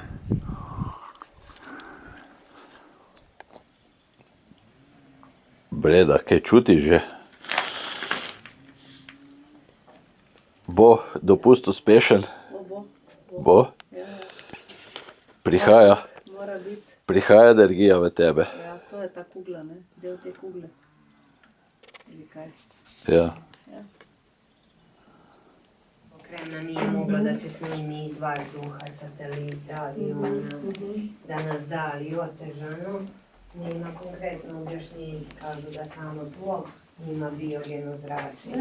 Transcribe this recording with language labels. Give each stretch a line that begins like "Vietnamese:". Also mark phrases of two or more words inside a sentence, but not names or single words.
Slovenian: Breda, kaj čutiš že? Bo dopust uspešen? Bo? Prihaja energija v tebe. Ja, to je ta kugla, ne? Del te kugle. Ili kaj? Ja.
Serbian: Kremna nije mogla da se snimi iz vazduha, satelita, aviona, da nas da, ali otežano. Nema konkretno objašnjenje, kažu da samo tlo ima biogeno zračenje.